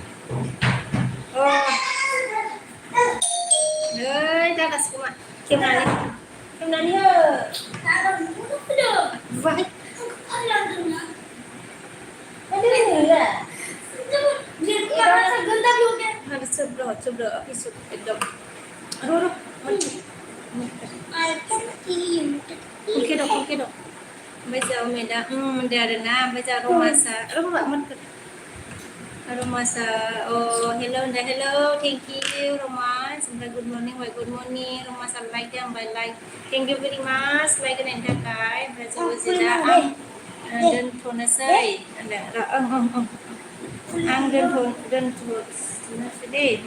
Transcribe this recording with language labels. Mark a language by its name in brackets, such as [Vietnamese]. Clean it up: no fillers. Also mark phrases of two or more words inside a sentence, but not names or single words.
[Bodo] नै दादासो खोमा खेवनानै हो बुवाखै [Hindi] चुप रहो अभी एकदम रो उनके दो [Bodo] ओमफ्राय जोंहा अमितआ होनदों आरोना ओमफ्राय जोंहा रमासा हेल' होनदों [English] hello thank you [Bodo] रमास ओमफ्राय [English] good morning [Bodo] रमासा लाइक दे आंबाय लाइक [English] thank you very much [Bodo] लाइक होनायनि थाखाय ओमफ्राय जों अजितआ आं दोनथ'नोसै होनदों आं दोनथ'नोसै दे